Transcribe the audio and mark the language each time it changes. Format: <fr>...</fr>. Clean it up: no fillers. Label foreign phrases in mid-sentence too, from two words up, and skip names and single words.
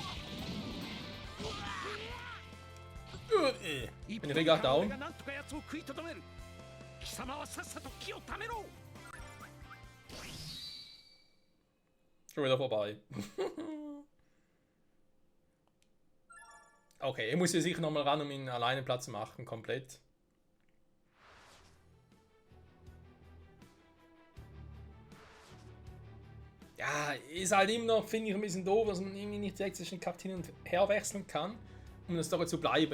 <de>Bin ich richtig down?</de> <ja>がなんとか奴を食いとどめる。貴様はさっさと気をためろ。</ja> <de>Schon wieder vorbei. Okay, ich muss hier sicher nochmal ran, um ihn alleine Platz zu machen, komplett. Ja, ist halt immer noch, finde ich, ein bisschen doof, dass man irgendwie nicht direkt zwischen Charakteren hin und her wechseln kann, um der Story zu bleiben.</de>